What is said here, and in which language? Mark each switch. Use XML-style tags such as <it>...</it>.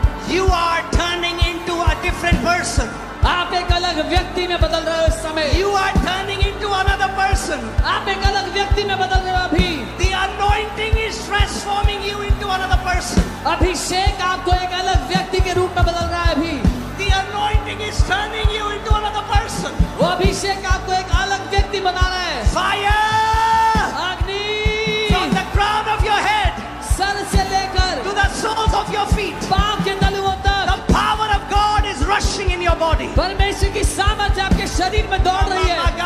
<en>You are turning into a different person.</en> <hi>आप एक अलग व्यक्ति में बदल रहे हो इस समय.</hi> <en>You are turning into another person.</en> <hi>आप एक अलग व्यक्ति में बदल रहे हो अभी.</hi> <en>The anointing is transforming you into another person.</en> <hi>अभिषेक आपको एक अलग व्यक्ति के रूप में बदल रहा है अभी.</hi> <en>The anointing is turning you into another person.</en> <hi>वो अभिषेक आपको एक अलग व्यक्ति बना रहा है.</hi> <en>Fire!</en> <hi>अग्नि,</hi> <en>From the crown of your head</en> <hi>sir से लेकर</hi> <en>to the soles of your feet.</en> <hi>पांव के तलुओं तक</hi> <en>The power of God is rushing in your body.</en> <hi>परमेश्वर की सामर्थ्य आपके शरीर में दौड़ रही है.</hi>